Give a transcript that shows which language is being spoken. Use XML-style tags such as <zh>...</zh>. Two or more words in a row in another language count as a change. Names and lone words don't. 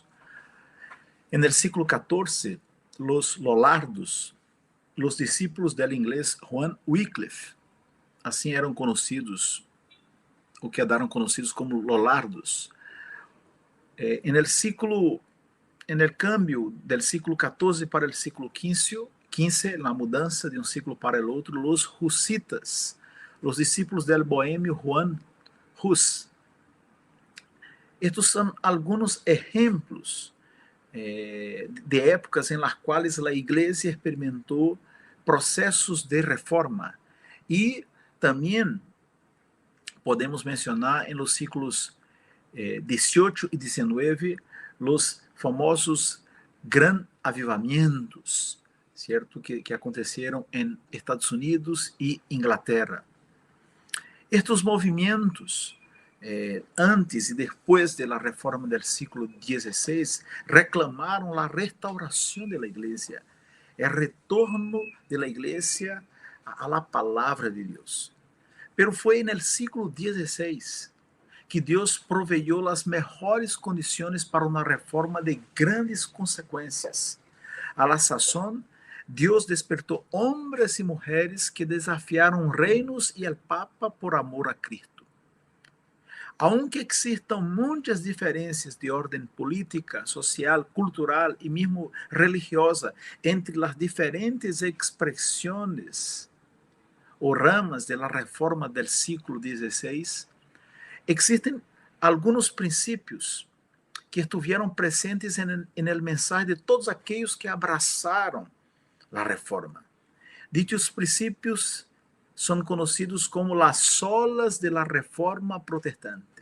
<es>En el siglo XIV, los Lollardos, los discípulos del inglés Juan Wycliffe, así eran conocidos, o quedaron conocidos como Lollardos. En el cambio del siglo XIV para el siglo XV,</es> <pt>la mudança de um ciclo para o outro, os hussitas, os discípulos del boêmio Juan Hus. Estes são alguns exemplos de épocas em las quais a igreja experimentou processos de reforma. E também podemos mencionar em</pt> <es>los siglos</es> <pt>XVIII e XIX os famosos</pt> <es>gran avivamientos,</es> <pt>certo? Que aconteceram em Estados Unidos e Inglaterra. Estes movimentos, antes e depois da reforma do século XVI, reclamaram a restauração da igreja, o retorno da igreja à palavra de Deus. Pero foi no século XVI que Deus proveyó as melhores condições para uma reforma de grandes consequências.</pt> <es>A la sazón,</es> <pt>Deus despertou homens e mulheres que desafiaram reinos e al Papa por amor a Cristo.</pt> <es>Aunque</es> <pt>existam muitas diferenças de ordem política, social, cultural e mesmo religiosa entre as diferentes expressões</pt> <es>o ramas de la reforma del siglo XVI, existen algunos principios que estuvieron presentes en el mensaje de todos aquellos que abrazaron la reforma. Dichos principios son conocidos como las solas de la reforma protestante.</es>